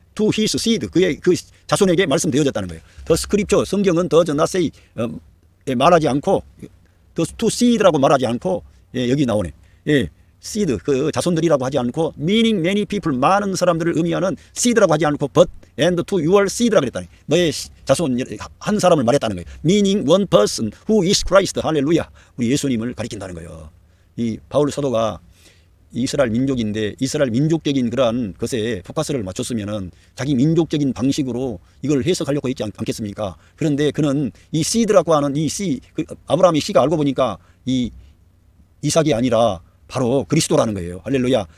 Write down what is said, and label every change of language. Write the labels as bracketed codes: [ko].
[en] to his seed, [ko] 그의 그 자손에게 말씀되어졌다는 거예요. [en] the scripture, [ko] 성경은 [en] does not say, [ko] 말하지 않고, [en] to seed [ko] 라고 말하지 않고, 예, 여기 나오네. 예, seed, 그 자손들이라고 하지 않고, [en] meaning many people, [ko] 많은 사람들을 의미하는 seed라고 하지 않고, [en] but and to your seed [ko] 라고 그랬다니, 너의 자손 한 사람을 말했다는 거예요. [en] meaning one person who is Christ. [ko] 할렐루야. 우리 예수님을 가리킨다는 거예요. 이 바울 사도가 이스라엘 민족인데, 이스라엘 민족적인 그러한 것에 포커스를 맞췄으면은 자기 민족적인 방식으로 이걸 해석하려고 했지 않겠습니까? 그런데 그는 이 씨드라고 하는 이 씨, 아브라함의 씨가 알고 보니까 이 이삭이 아니라 바로 그리스도라는 거예요. 할렐루야.